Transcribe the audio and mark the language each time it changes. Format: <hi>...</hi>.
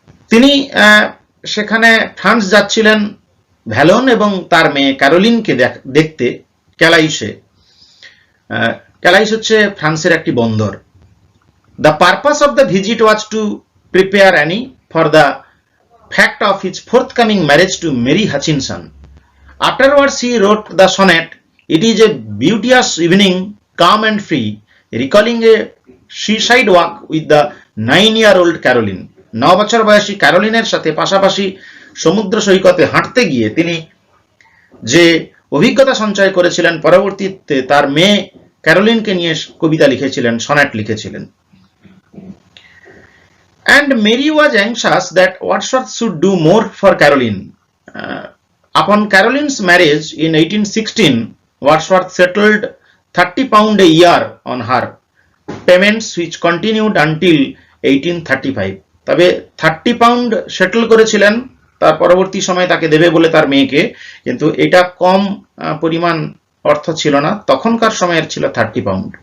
<bn>তিনি সেখানে ফ্রান্স যাচ্ছিলেন ভ্যালন এবং তার মেয়ে ক্যারোলিনকে দেখতে ক্যালাইসে। ক্যালাইস হচ্ছে ফ্রান্সের একটি বন্দর।</bn> <en>The purpose of the visit was to prepare Annie for the fact of his forthcoming marriage to Mary Hutchinson. Afterwards he wrote the sonnet, "It is a beauteous evening, calm and free, recalling a seaside walk with the 9-year-old Caroline."</en> <bn>9 বছর বয়সী ক্যারোলিনের সাথে পাশাপাশি সমুদ্র সৈকতে হাঁটতে গিয়ে তিনি যে অভিজ্ঞতা সঞ্চয় করেছিলেন, পরবর্তীতে তার মেয়ে ক্যারোলিনকে নিয়ে কবিতা লিখেছিলেন, সনেট লিখেছিলেন।</bn> <en>And Mary was anxious that Wordsworth should do more for Caroline. Upon Caroline's marriage in 1816, Wordsworth settled £30 a year on her payments, which continued until 1835.</en> <bn>তবে £30 সেটেল করেছিলেন, তার পরবর্তী সময় তাকে দেবে বলে তার মেয়েকে, কিন্তু এটা কম পরিমাণ অর্থ ছিল না, তখনকার সময়ের ছিল £30।</bn>